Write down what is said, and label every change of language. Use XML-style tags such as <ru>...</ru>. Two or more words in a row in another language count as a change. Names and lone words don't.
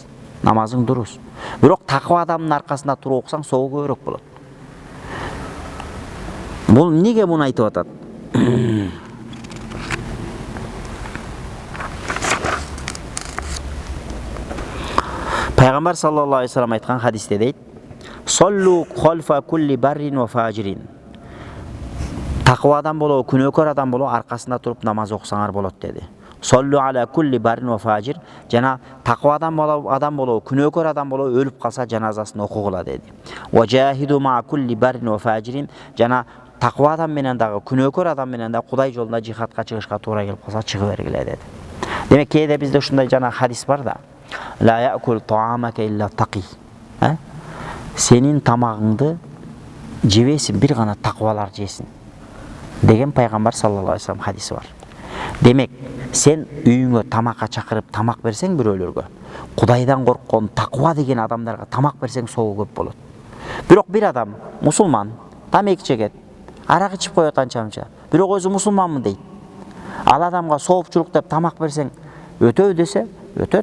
<ky>Намазың дурус. Бирок таква адамдын аркасында туруп окусаң соо көбүрөөк болот. Бул эмнеге муну айтып атат? Пайгамбар</ky> <ar>صلى الله عليه وسلم</ar> <ky>айткан хадисте дейт:</ky> <ar>"صلوا خلف كل بر وفاجر."</ar> <ky>Таква адам болобу, күнөөкөр адам болобу аркасында туруп намаз окусаңар болот деди.</ky> <ar>صلوا على كل بر وفاجر.</ar> <ky>Жана таква адам болобу, күнөөкөр адам болобу өлүп калса жаназасын окугула деди.</ky> <ar>وجاهدوا مع كل بر وفاجر.</ar> <ky>Жана таква адам менен дагы, күнөөкөр адам менен дагы Кудай жолунда жихадка чыгышка туура келип калса чыгып бергиле деди. Демек кээде бизде ушундай жана хадис бар да.</ky> <ar>لا يأكل طعامك إلا تقي.</ar> <ky>Senin тамагыңды жебесин бир гана таквалар жесин деген пайгамбар</ky> <ar>صلى الله عليه وسلم</ar> <ky>хадиси бар. Демек, сен үйүңө тамакка чакырып тамак берсең бирөөлөргө, Кудайдан корккон таква деген адамдарга тамак берсең соо көп болот. Бирок бир адам мусулман, тамеки чегет, арак ичип коет анча-мынча. Бирок өзү мусулманмын дейт. Ал адамга соопчулук деп тамак берсең өтөбү десе, өтөт.</ky>